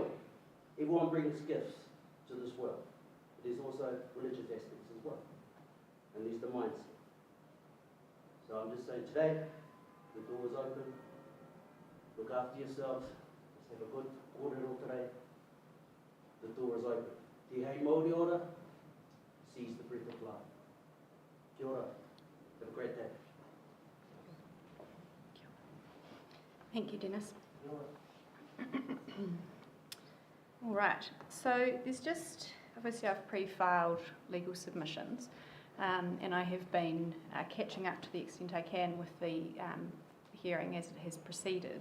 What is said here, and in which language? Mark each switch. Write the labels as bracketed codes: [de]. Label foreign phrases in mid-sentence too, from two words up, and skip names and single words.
[en] Everyone brings gifts to this world. There's also religious aspects as well. And there's the mindset. So I'm just saying today, the door is open. Look after yourselves. Let's have a good kōrero today. The door is open. [mi] Te hei Māori ora, [en] seize the breath of life. [mi] Kia ora. [en] Have a great day. Thank you, Dennis. All right, so there's just, obviously I've pre-filed legal submissions. and I have been catching up to the extent I can with the hearing as it has proceeded.